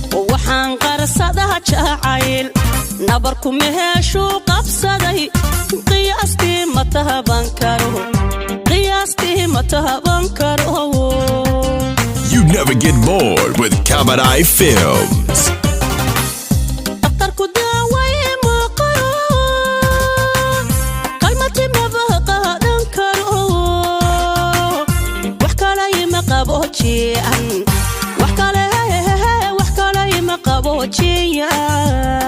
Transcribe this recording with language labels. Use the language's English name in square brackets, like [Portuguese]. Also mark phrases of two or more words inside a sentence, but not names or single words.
[Somali] Waxaan qarsadaa jacayl, nabarku meheeshuu qabsaday. Qiyaastii ma tahaban karo, qiyaastii ma tahaban karo. [English] You never get bored with Kabadai Films. [Somali] Dhakhtarku daaway ma qoro, kalmati ma qaadan karo. Wax kale ima qaboojiyaan, wax kale, wax kale ima qaboojiyaan.